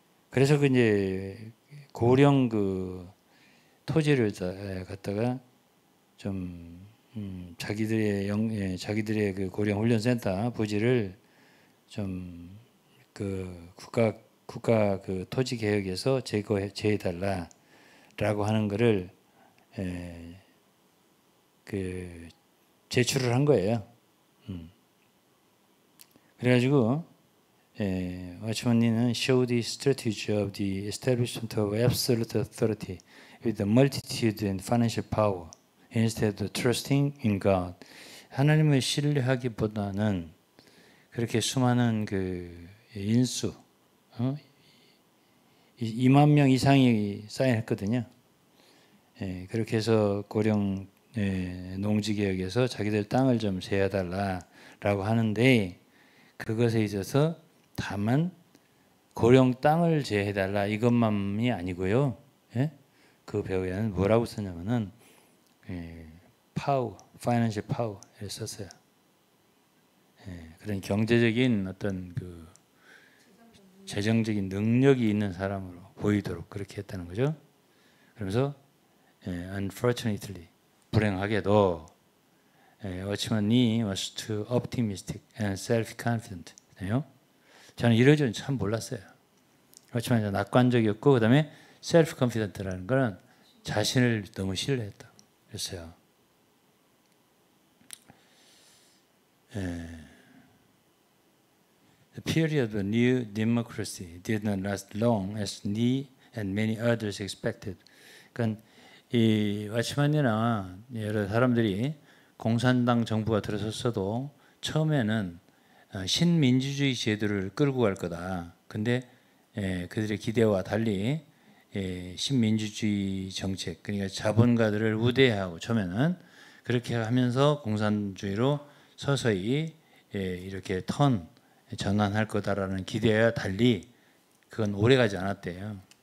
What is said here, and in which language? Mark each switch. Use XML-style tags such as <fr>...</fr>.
<ko>그래서 그 이제 고령 그 토지를 갖다가 좀 자기들의 그 고령 훈련센터 부지를 좀 그 국가 그 토지 개혁에서 제해 달라라고 하는 것을 그 제출을 한 거예요. 그래가지고 워치먼리는</ko> <en>show the strategy of the establishment of absolute authority with the multitude and financial power instead of trusting in God.</en> <ko>하나님을 신뢰하기보다는 그렇게 수많은 그 인수 2만 명 이상이 사인했거든요. 그렇게 해서 고령 농지개혁에서 자기들 땅을 좀 제해달라라고 하는데 그것에 있어서 다만 고령 땅을 제해달라 이것만이 아니고요. 그 배우에는 뭐라고 썼냐면은 파워, 파이낸셜 파워를 썼어요. 그런 경제적인 어떤 그 재정적인 능력이 있는 사람으로 보이도록 그렇게 했다는 거죠. 그러면서</ko> <en>unfortunately</en> <ko>불행하게도 워치먼이</ko> <en>was too optimistic and self-confident.</en> <ko>저는 이러지는 참 몰랐어요. 워치먼이 낙관적이었고 그 다음에 self-confident라는 거는 자신을 너무 신뢰했다. 그랬어요.</ko> <en>The period of new democracy did not last long as Lee and many others expected.</en> <ko>그러니까 이 와치만이나 여러 사람들이 공산당 정부가 들어섰어도 처음에는 신민주주의 제도를 끌고 갈 거다. 근데 그들의 기대와 달리 신민주주의 정책, 그러니까 자본가들을 우대하고 처음에는 그렇게 하면서 공산주의로 서서히 이렇게 전환할 거다라는 기대와 달리 그건 오래가지 않았대요.</ko>